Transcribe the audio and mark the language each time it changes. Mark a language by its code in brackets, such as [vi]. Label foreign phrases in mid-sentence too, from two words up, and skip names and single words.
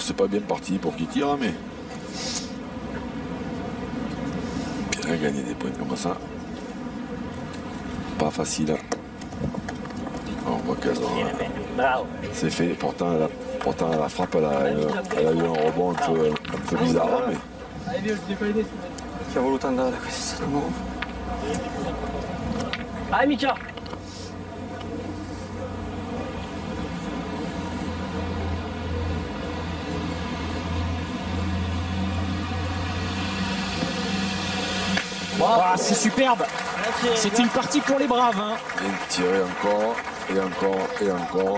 [fr] C'est pas bien parti pour qu'il tire, mais. Bien gagner des points comme ça. Pas facile. On voit qu'elle Bravo. c'est fait. Pourtant, la frappe, elle a eu un rebond un peu bizarre, mais. [it] Ci ha voluto andare, questo è stato nuovo. Vai Micia. [fr] Ah, c'est superbe. C'est une partie pour les braves. Hein. Bien tiré encore, et encore, et encore.